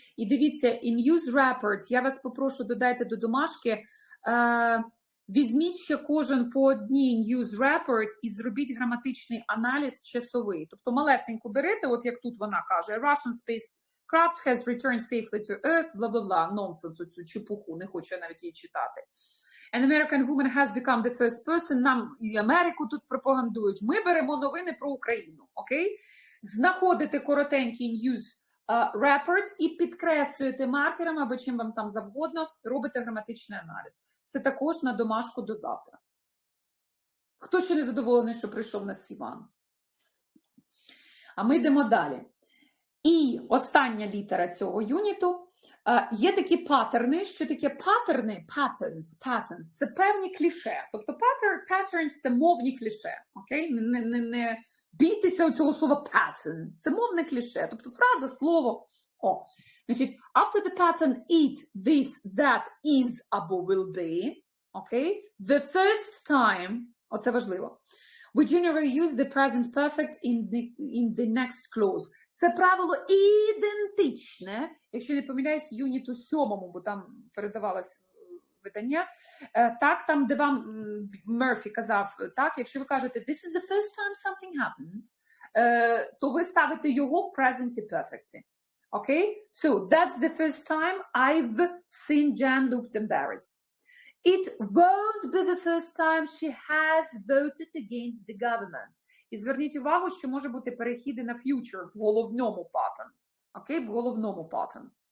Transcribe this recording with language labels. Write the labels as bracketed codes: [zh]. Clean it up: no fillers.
[uk] І дивіться, in news report, я вас попрошу, додайте до домашки, візьміть ще кожен по одній news report і зробіть граматичний аналіз часовий. Тобто малесеньку берете, от як тут вона каже, [en] Russian spacecraft has returned safely to Earth, [uk] бла-бла-бла, нонсенс, цю чепуху, не хочу я навіть її читати. [en] An American woman has become the first person. [uk] Нам і Америку тут пропагандують. Ми беремо новини про Україну, окей? Знаходите коротенький news report і підкреслюєте маркером або чим вам там завгодно, робите граматичний аналіз. Це також на домашку до завтра. Хто ще не задоволений, що прийшов на C1? А ми йдемо далі. І остання літера цього юніту. Є такі паттерни, що таке паттерни, patterns, це певні кліше. Тобто patterns – це мовні кліше, окей? Не бійтеся цього слова pattern, це мовне кліше, тобто фраза, слово. [en] Значить, after the pattern it, this, that, is або will be, окей? The first time, [uk] оце важливо. [en] We generally use the present perfect in the next clause. [uk] Це правило ідентичне, якщо не помиляюсь, юніту 7, бо там передавалось видання. Так, там, де вам Мерфі казав, так, якщо ви кажете [en] this is the first time something happens, [uk] то ви ставите його в present perfect. [en] Okay? So, that's the first time I've seen Jan looked embarrassed. It won't be the first time she has voted against the government. [uk] І зверніть увагу, що може бути перехід на future в головному pattern. Окей? В головному pattern.